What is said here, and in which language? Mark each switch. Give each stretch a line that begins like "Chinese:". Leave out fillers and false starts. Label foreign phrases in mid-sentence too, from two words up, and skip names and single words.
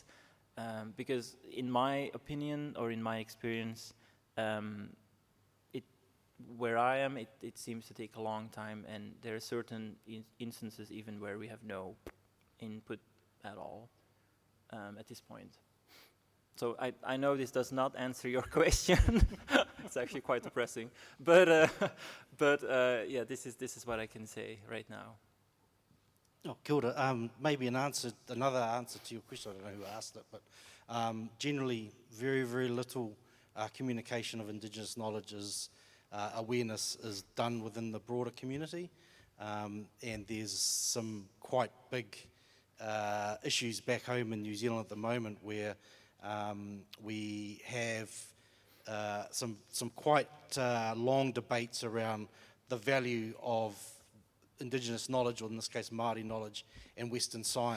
English: Because in my opinion, or in my experience, where I am, it seems to take a long time, and there are certain instances even where we have no input at all at this point. So I know this does not answer your question. It's actually quite depressing, but yeah, this is what I can say right now.
Māori: Oh, kia ora.
English: Maybe another answer to your question. I don't know who asked it, but generally, very, very little communication of Indigenous knowledge awareness is done within the broader community, and there's some quite big issues back home in New Zealand at the moment where we have some quite long debates around the value of Indigenous knowledge, or in this case Maori knowledge, and Western science.